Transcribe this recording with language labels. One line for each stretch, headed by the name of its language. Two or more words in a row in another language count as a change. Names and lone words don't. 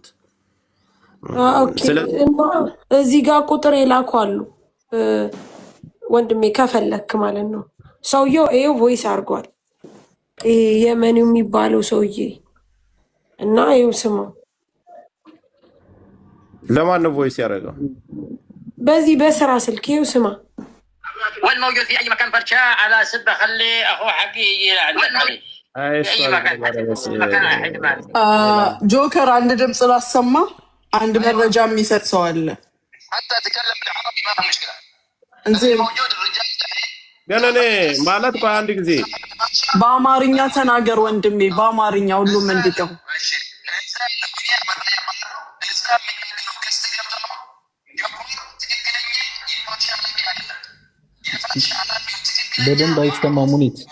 Amharic: ኦኬ እዚህ ጋር ቁጥር የላኩ አሉ ወንድሜ ከፈለክ ማለት ነው። ሰውየው ይሄው ቮይስ አድርጓል። ይሄ የመኒው የሚባለው ሰውዬ እና ይሄው ስማ። ለማን ነው ቮይስ ያደረገው? በዚህ በስራ ስልክ ይሄው ስማ።
Arabic: والموجود في اي مكان فرشاه على سبه خلي اخوه حقي يجي في اي مكان
Amharic: ጆከር አንድ ድምፅ ላሰማ። አንድ መረጃ የሚሰጥ ሰው አለ።
Arabic: حتى تكلم بالعربي ما في مشكله
Amharic: እንዴ
Arabic: موجود الرجال
Amharic: ግን እኔ ማለት በአንድ ጊዜ በአማርኛ ተናገር ወንድሜ፣ በአማርኛ ሁሉም እንዲቀው። በደንብ አይሰማም። ሙኒት